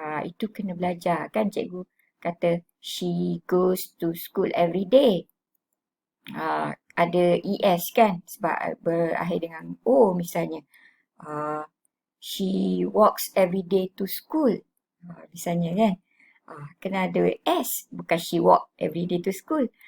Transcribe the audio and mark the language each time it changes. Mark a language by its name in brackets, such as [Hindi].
[Malay] Itu kena belajar kan, cikgu kata [English] she goes to school every day. [Malay] Ada es kan sebab berakhir dengan o misalnya. [English] She walks every day to school. [Malay] Misalnya kan. Kena ada s, bukan [English] she walk every day to school.